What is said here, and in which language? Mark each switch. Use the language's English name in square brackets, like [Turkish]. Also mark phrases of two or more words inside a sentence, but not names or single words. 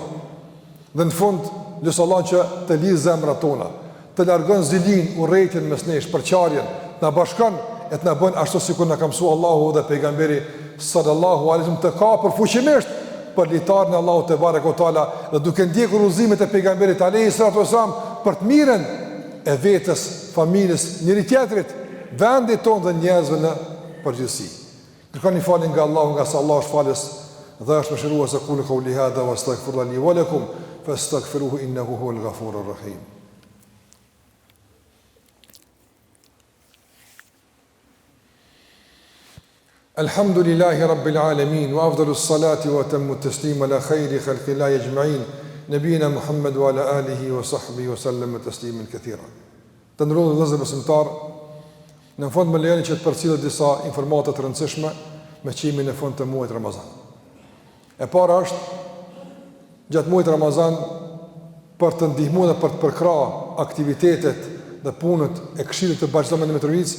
[Albanian] Dhe në fund, lutë Allah që të lidhë zemrat tona, të largon zilin, urrejtjen mes nesh, përçarjen, të na bashkon e të na bën ashtu sikur na ka mësuar Allahu dhe pejgamberi [Arabic] صلى الله عليه وسلم [Albanian] të kapur fuqimisht për litarën e Allahut te barekoteala dhe duke ndjekur udhëzimet e pejgamberit [Arabic] عليه الصلاة والسلام [Albanian] për të mirën e vetes, familjes, njëri tjetrit, vendit tonë dhe njerëzve në përgjithësi. Kërkoni falje nga Allahu, nga sa Allah është falës dhe është mëshirues. [Arabic] أقول قولي هذا وأستغفر الله لي ولكم فاستغفروه إنه هو الغفور الرحيم. الحمد لله رب العالمين وأفضل الصلاة وأتم التسليم على خير خلق الله أجمعين نبينا محمد وعلى آله وصحبه وسلم تسليما كثيرا. [Albanian] Të nderuar vëllezër besimtar, në fund më lejoni që të përcjell disa informata të rëndësishme me qimin në fund të muajit Ramazan. E para është gjatë muajit Ramazan për të ndihmuar dhe për të përkrahur aktivitetet dhe punët e Këshillit të Bashkisë në Mitrovic.